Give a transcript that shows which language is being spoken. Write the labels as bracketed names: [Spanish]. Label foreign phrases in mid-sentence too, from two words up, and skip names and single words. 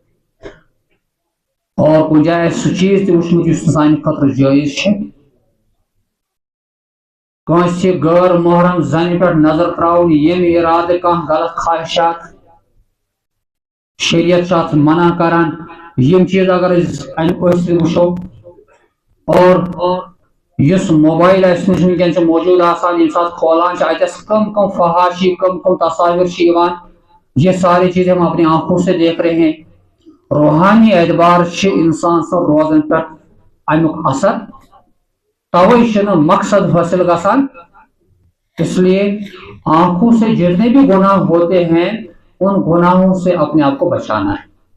[Kashmiri] اور کُنہِ جایہِ آسہِ سُہ چیٖز تہِ وٕچھمُت یُس نہٕ سانہِ خٲطرٕ جٲیز چھُ کٲنٛسہِ غٲر محرم زنہِ پٮ۪ٹھ نظر تراوُن ییٚمہِ اِرادٕ کانٛہہ غلط خواہشات شریعت چھُ اتھ منع کران یم چیز اگر أسۍ امہِ أچھ سۭتۍ وٕچھو اور یُس موبایل اسہِ نِش وٕنکیٚن چھُ موجوٗد آسان ییٚمہِ ساتہٕ کھولان چھِ اتٮ۪س کم کم فحاشی کم کم تصاویر چھِ یِوان [Urdu] یہ ساری چیزیں ہم اپنی آنکھوں سے دیکھ رہے ہیں [Kashmiri] روحانی اعتبار چھِ انسان سُنٛد روزن پٮ۪ٹھ امیُک اثر توے چھُنہٕ مقصد حٲصل گژھان [Urdu] اس لیے آنکھوں سے جتنے بھی گناہ ہوتے ہیں ان گناہوں سے اپنے آپ کو بچانا ہے